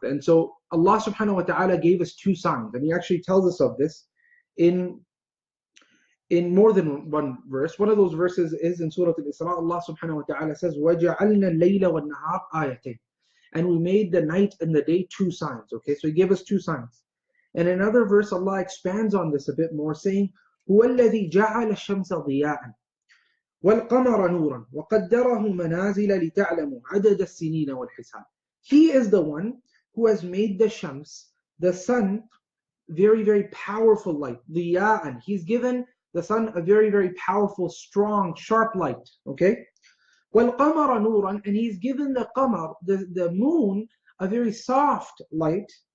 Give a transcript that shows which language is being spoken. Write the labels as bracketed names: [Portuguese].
[English] And so Allah subhanahu wa ta'ala gave us two signs, and He actually tells us of this in more than one verse. One of those verses is in Surah Al-Isra. Allah subhanahu wa ta'ala says, [Arabic] وَجَعَلْنَا اللَّيْلَ وَالنَّهَارَ آيَتَيْنِ, [English] and we made the night and the day two signs, okay? So He gave us two signs. And in another verse, Allah expands on this a bit more, saying, [Arabic] هُوَ الَّذِي جَعَلَ الشَّمْسَ ضِيَاءً وَالْقَمَرَ نُورًا وَقَدَّرَهُ مَنَازِلَ لِتَعْلَمُوا عَدَدَ السِّنِينَ وَالْحِسَابَ. [English] He is the one who has made the Shams, the sun, very, very powerful light. [Arabic] ضِيَاءً. [English] He's given the sun a very, very powerful, strong, sharp light. Okay? [Arabic] وَالْقَمَرَ نُورًا. [English] And He's given the qamar, the moon, a very soft light.